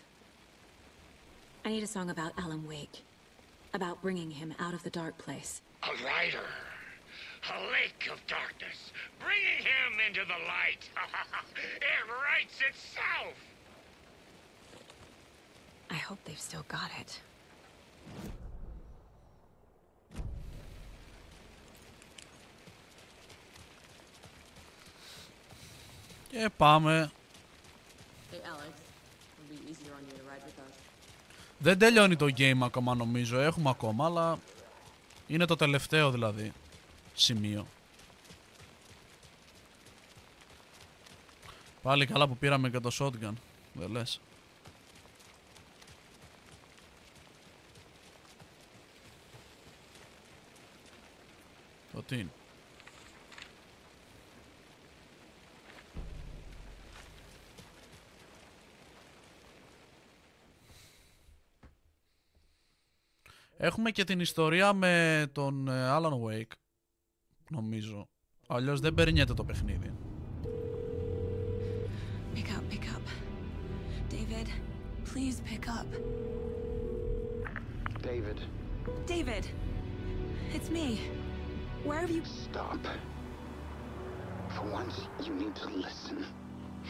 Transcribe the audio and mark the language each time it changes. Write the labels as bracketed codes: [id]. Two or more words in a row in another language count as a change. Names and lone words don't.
[en] I need a song about Alan Wake. About bringing him out of the dark place. A writer. A lake of darkness. Bringing him into the light. It writes itself. I hope they've still got it. [el] Και πάμε. [en] Hey Alex, it'll be easier on you to ride with us. [el] Δεν τελειώνει το game ακόμα νομίζω, έχουμε ακόμα, αλλά είναι το τελευταίο δηλαδή σημείο. Πάλι καλά που πήραμε και το shotgun, δεν λες? Το τι είναι? Έχουμε και την ιστορία με τον Alan Wake, νομίζω. Αλλιώς δεν περνιέται το παιχνίδι. [en] Pick up, pick up. David, please pick up. David. David! It's me. Where have you... Stop. For once, you need to listen.